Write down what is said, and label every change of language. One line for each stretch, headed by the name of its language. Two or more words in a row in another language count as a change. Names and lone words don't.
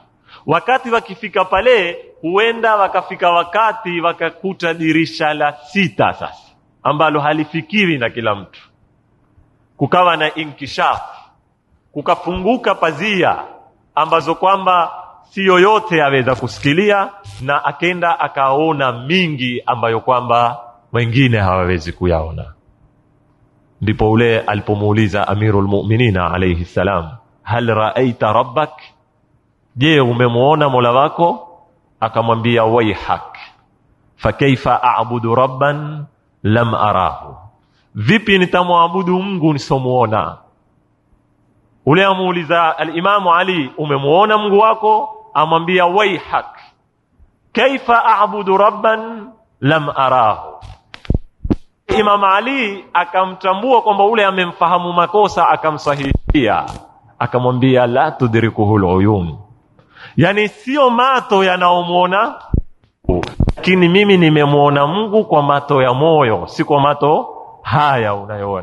Swahili: Wakati wakifika pale, huenda wakafika wakati wakakuta dirisha la 6 sasa ambalo halifikiri na kila mtu, kukawa na inkishaf, kukafunguka pazia ambazo kwamba si yoyote aweza kusikilia, na akenda akaona mingi ambayo kwamba wengine hawawezi kuyaona. Ndipo ule alipomuuliza Amirul Mu'minina
Arabic: عليه السلام, هل رأيت ربك,
Swahili: je umemuona Mola wako? Akamwambia waihak,
Arabic: فكيف أعبد ربا لم أره,
Swahili: vipi nitamwabudu Mungu nisomuona? Ule amuuliza al-Imam Ali, umemuona Mungu wako?
Arabic: Amwambia ويحك كيف أعبد ربا لم أره.
Swahili: Imam Ali akamtambua kwamba ule amemfahamu makosa, akamsahihia, akamwambia
Arabic: لا تدركه العيون,
Swahili: yani sio mato yanaomuona, lakini mimi nimemuona Mungu kwa mato ya moyo, si kwa mato haya unayoona.